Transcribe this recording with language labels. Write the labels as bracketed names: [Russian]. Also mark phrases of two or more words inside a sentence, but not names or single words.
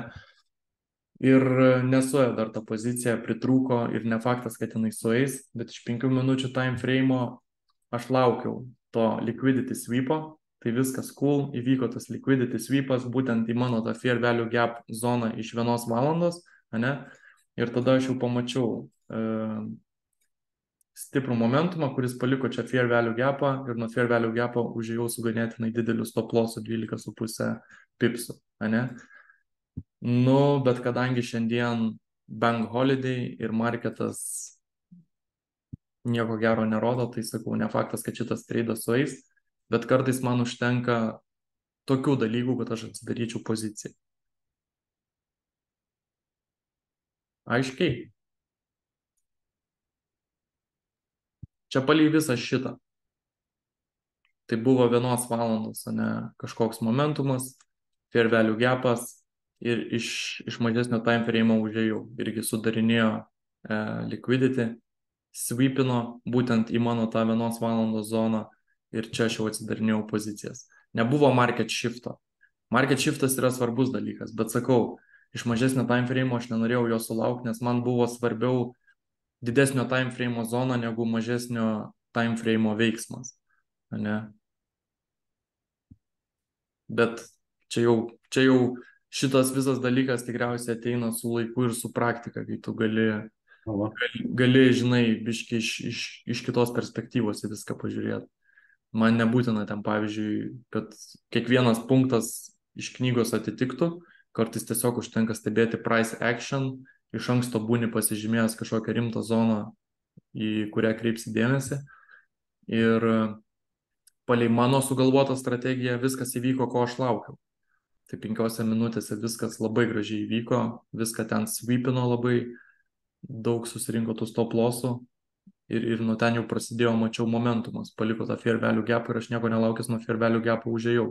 [Lithuanian] Ir nesuėjo dar tą poziciją, pritrūko ir ne faktas, kad jinai sueis, bet iš 5 minučių [English] time frame [Lithuanian] aš laukiau to [English] liquidity sweepo, [Lithuanian] tai viskas cool, įvyko tas [English] liquidity sweepas [Lithuanian] būtent į mano tą [English] fair value gap [Lithuanian] zoną iš 1 valandos, ne? Ir tada aš jau pamačiau stiprų momentumą, kuris paliko čia [English] fair value gapą [Lithuanian] ir nuo [English] fair value gapo [Lithuanian] užėjau su ganėtinai dideliu [English] stop lossu [Lithuanian] 12,5 pipsų, ne? Nu, bet kadangi šiandien [English] bank holiday [Lithuanian] ir marketas nieko gero nerodo, tai sakau, ne faktas, kad šitas treidas sueis, bet kartais man užtenka tokių dalykų, kad aš atsidaryčiau poziciją. Aiškiai. Čia palei visą šitą. Tai buvo 1 valandos, o ne kažkoks momentumas, [English] fair value gapas [Lithuanian] ir iš mažesnio [English] time frame [Lithuanian] užėjau. Irgi sudarinėjo liquidity, sweepino būtent į mano tą 1 valandos zoną ir čia aš jau atsidarinėjau pozicijas. Nebuvo [English] market shifto. Market shiftas [Lithuanian] yra svarbus dalykas, bet sakau, iš mažesnio [English] time frame [Lithuanian] aš nenorėjau jo sulaukti, nes man buvo svarbiau didesnio [English] time frame [Lithuanian] zona negu mažesnio [English] time frame [Lithuanian] veiksmas. Ne? Bet čia jau šitas visas dalykas tikriausiai ateina su laiku ir su praktika, kai tu gali žinai, biškai iš kitos perspektyvos į viską pažiūrėti. Man nebūtina ten, pavyzdžiui, kad kiekvienas punktas iš knygos atitiktų, kartais tiesiog užtenka stebėti [English] price action, [Lithuanian] iš anksto būni pasižymėjęs kažkokią rimtą zoną, į kurią kreipsi dėmesį. Ir palei mano sugalvotą strategiją viskas įvyko, ko aš laukiau. Tai 5 minutėse viskas labai gražiai įvyko, viską ten sweepino labai, daug susirinko tų [English] stop lossų [Lithuanian] ir nuo ten jau prasidėjo, mačiau momentumas, paliko tą [English] fair value gap [Lithuanian] ir aš nieko nelaukęs nuo [English] fair value gapą [Lithuanian] užėjau.